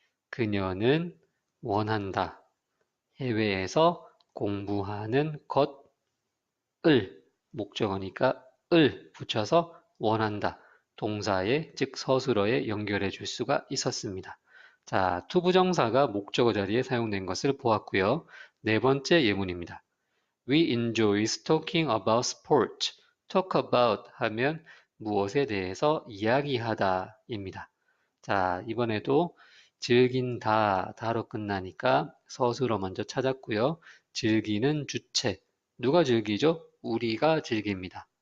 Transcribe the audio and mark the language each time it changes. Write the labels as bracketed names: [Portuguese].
[Korean] 그녀는 원한다. 해외에서 공부하는 것을 목적어니까 을 붙여서 원한다. 동사에 즉 서술어에 연결해 줄 수가 있었습니다. 자, 투부정사가 목적어 자리에 사용된 것을 보았고요. 네 번째 예문입니다. [English] We enjoy talking about sport. [Korean] talk about 하면 무엇에 대해서 이야기하다입니다. 자, 이번에도 즐긴다, 다로 끝나니까 서술어 먼저 찾았고요. 즐기는 주체. 누가 즐기죠? 우리가 즐깁니다.